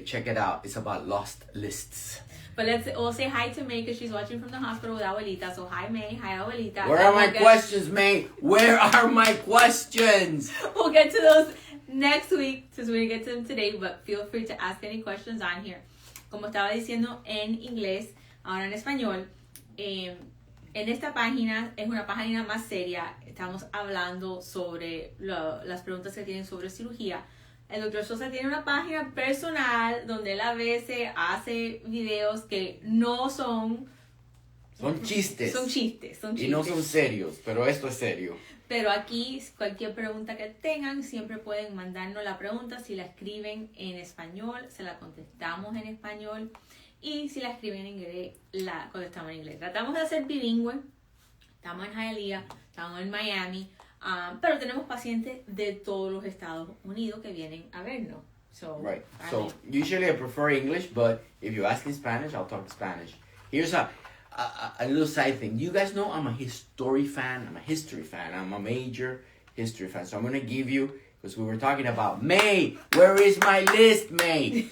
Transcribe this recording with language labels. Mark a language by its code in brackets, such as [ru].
[en] Check it out. It's about lost lists. But we'll say hi to May because she's watching from the hospital with Abuelita. So hi May, hi Abuelita. Where are my questions, May? Where are my questions? We'll get to those next week since we didn't get to them today. But feel free to ask any questions on here. [es] Como estaba diciendo en inglés, ahora en español. En esta página es una página más seria. Estamos hablando sobre las preguntas que tienen sobre cirugía. El Dr. Sosa tiene una página personal donde él a veces hace videos que no son... Son chistes. Son chistes. Y no son serios, pero esto es serio. Pero aquí, cualquier pregunta que tengan, siempre pueden mandarnos la pregunta. Si la escriben en español, se la contestamos en español. Y si la escriben en inglés, la contestamos en inglés. Tratamos de ser bilingüe. Estamos en Hialeah, estamos en Miami. Pero tenemos pacientes de todos los Estados Unidos que vienen a vernos. [en] Right. So usually I prefer English, but if you ask in Spanish, I'll talk Spanish. Here's a little side thing. You guys know I'm a history fan. I'm a major history fan. So I'm going to give you, because we were talking about, May, where is my list, May?